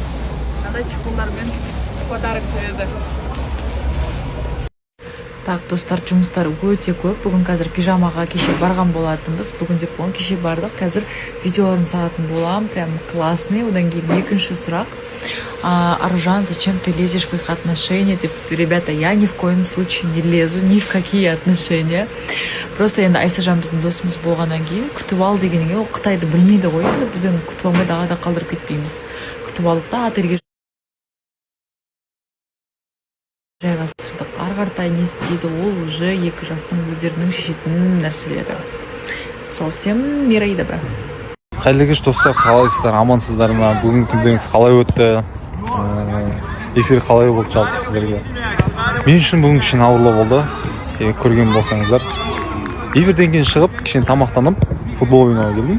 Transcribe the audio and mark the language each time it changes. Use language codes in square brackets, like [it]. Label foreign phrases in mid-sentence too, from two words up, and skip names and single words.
[kk] Қандай чықылдармен подарок жүреді. Так, достар, жұмыстар өте көп. Бүгін қазір пижамаға кеше барған болатынбыз. Бүгін деп болған, кеше бардық. Қазір видеоларын салатын болам. [ru] Прям классный. [kk] Одан кейін екінші сұрақ. [ru] Аружан, зачем ты лезешь в их отношения? Ребята, я ни в коем случае не лезу ни в какие отношения. [kk] Просто енді Айсажан біздің досымыз болғаннан кейін күтіп ал дегенге, ол Қытайды білмейді ғой. Біз оны күтіп алмайды, ағада қалдырып кетпейміз. Күтіп алдық та отельге жайғастырдық. Ары қаратай не істейді, ол уже екі жастың өздерінің шешетін нәрселері. Сол, [ru] всем мира и добра. [kk] Қайырлы кеш достар, қалайсыздар, амансыздар ма? Бүгінгі күндеріңіз қалай өтті? Эфир қалай болды жалпы сіздерге? Мен үшін бүгін кішкене ауырлау болды. Көрген болсаңыздар. Эфирден кейін шығып, кішкене тамақтанып, футбол ойнауға келдім.